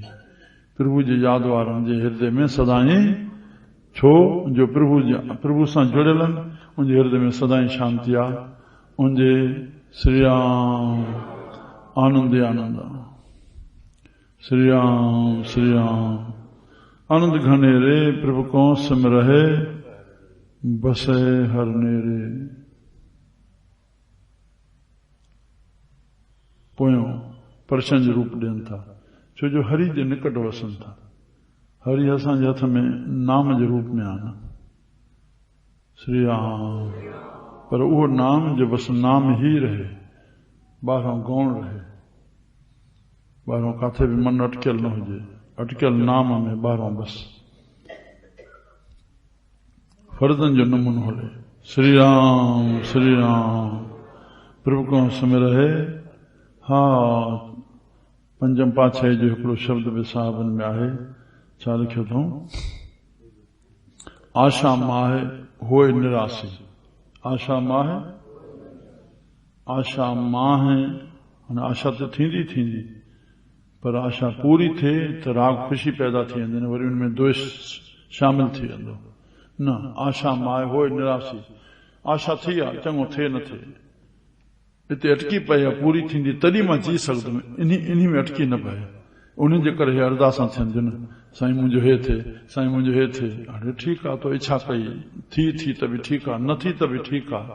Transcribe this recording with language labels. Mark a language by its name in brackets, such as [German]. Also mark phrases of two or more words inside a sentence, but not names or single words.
[Sindhi] प्रभु जे यादि वारनि जे हृदय में सदाई, छो जो प्रभु सां जुड़ियल आहिनि, उनजे हृदय में सदाई शांती आहे। उनजे श्री राम आनंद आनंद। श्री राम श्री राम। [Punjabi] ਆਨੰਦ ਘਨੇਰੇ ਪ੍ਰਭੁ ਕੋ ਸਿਮਰਹੇ ਬਸੇ ਹਰ ਨੇਰੇ। [Sindhi] पोयों प्रशन जो रूप ॾियनि था, छो जो हरि जे निकट वसनि था। हरि असांजे हथ में नाम जे रूप में आहे न। श्री राम। पर उहो नाम जो बस नाम ही रहे, ॿाहिरों गौण रहे, ॿाहिरों काथे बि मन अटकियल न हुजे, अटकियल नाम में ॿाहिरों बस फर्ज़न जो नमूनो हले। श्री राम श्री राम। प्रभु को सुमिरहे। हा पंजम पातशाही जो हिकिड़ो शब्द बि साहिबनि में आहे। छा लिखियो अथऊं? [Punjabi] ਆਸਾ ਮਾਹੇ ਹੋਏ ਨਿਰਾਸੀ। [Sindhi] आशा माहे, आशा माहे आशा तो थींदी थींदी, पर आशा पूरी थे तो राग खुशी पैदा थी वेंदी, वरी उनमें द्वेष शामिल थी वेंदो। [Punjabi] ਨ ਆਸਾ ਮਾਹੇ ਹੋਏ ਨਿਰਾਸੀ। [Sindhi] आशा थी आहे, चङो थिए न थिए, हिते अटकी पई आहे, पूरी थींदी तॾहिं मां जी सघंदुमि, इन में अटकी न पए। उन जे करे अरदासां थियनि थियूं न, साईं मुंहिंजो हे थिए, साईं मुंहिंजो हे थिए। हाणे ठीकु आहे, तो इच्छा कई, थी त बि ठीकु आहे, न थी त बि ठीकु आहे।